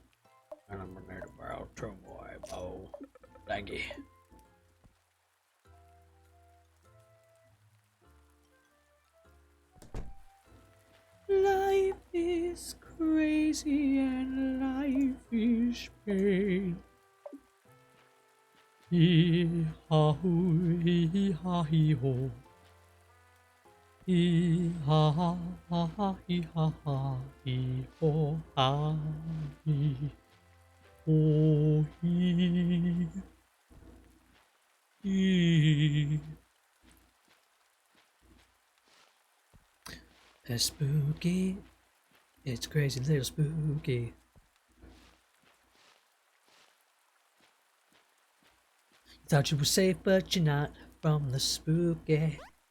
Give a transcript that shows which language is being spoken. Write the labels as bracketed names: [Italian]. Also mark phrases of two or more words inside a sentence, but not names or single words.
[English] And I'm gonna need about 2 more egg bowl. Thank you. Life is crazy and much pain. Hee ha hoo, hee ha hee ho. Hee ha ha ha ha hee ha ha hee ho ha hee ho hee hee. It's spooky. It's crazy little spooky. Thought you were safe, but you're not from the spooky.